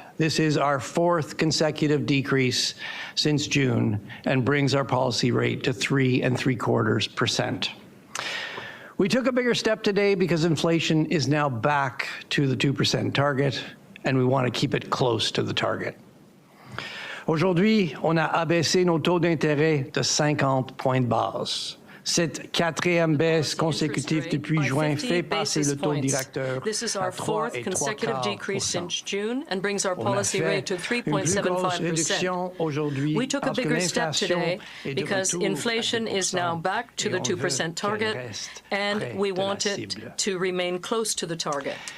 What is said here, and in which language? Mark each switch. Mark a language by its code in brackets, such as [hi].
[en] This is our fourth consecutive decrease since June and brings our policy rate to 3.75%. We took a bigger step today because inflation is now back to the 2% target, and we want to keep it close to the target. [fr] Aujourd'hui, on a abaissé nos taux d'intérêt de 50 points de base. Cette quatrième baisse consécutive depuis juin fait passer le taux directeur. [en] This is our fourth consecutive decrease since June and brings our policy rate to 3.75%. We took a bigger step today because inflation is now back to the 2% target, and we want it to remain close to the target.